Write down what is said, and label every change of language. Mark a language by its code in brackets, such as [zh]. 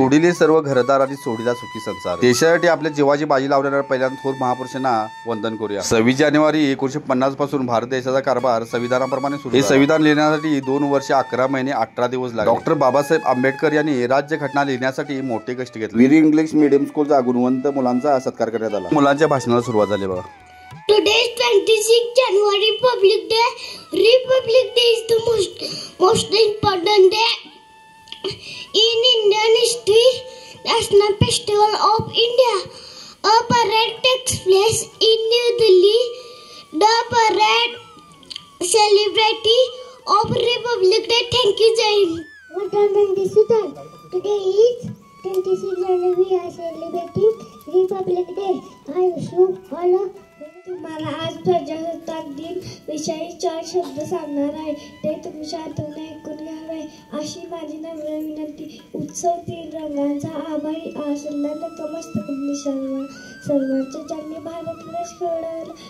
[mr] सोडिले सर्व घरदार आणि सोडीला सुखी संसार. देशासाठी आपल्या जीवाची बाजी लावणाऱ्या पहिल्यांदा थोर महापुरुषांना वंदन करूया. 26 जानेवारी 1950 पासून भारत देशाचा कारभार संविधानाप्रमाणे सुरू. हे संविधान लिहिण्यासाठी 2 वर्ष 11 महिने 18 दिवस लागले. डॉक्टर बाबासाहेब आंबेडकर यांनी राज्यघटना लिहिण्यासाठी मोठे कष्ट घेतले. वीर इंग्लिश मीडियम स्कूलचा गुणवंत मुलांचा सत्कार करण्यात आला. मुलांच्या भाषणाला सुरुवात झाली बघा. [en] Today is 26 January, Republic Day. Republic Day is the most important day in Indian history. National Festival of India. A parade takes place in New Delhi. The parade celebrating of Republic Day. Thank you, Jai Hind. What are the Today is 26 January. We are celebrating Republic Day. I wish you all a [mr] तुम्हाला आज प्रजासत्ताक दिन विषयी 4 शब्द सांगणार आहे. ते तुम्ही शांतपणे ऐकून घ्यावे अशी माझी नम्र विनंती. उत्सव 3 रंगांचा आभाळी आसला नतमस्तक सर्वांच्या ज्यांनी भारत देश घडवला.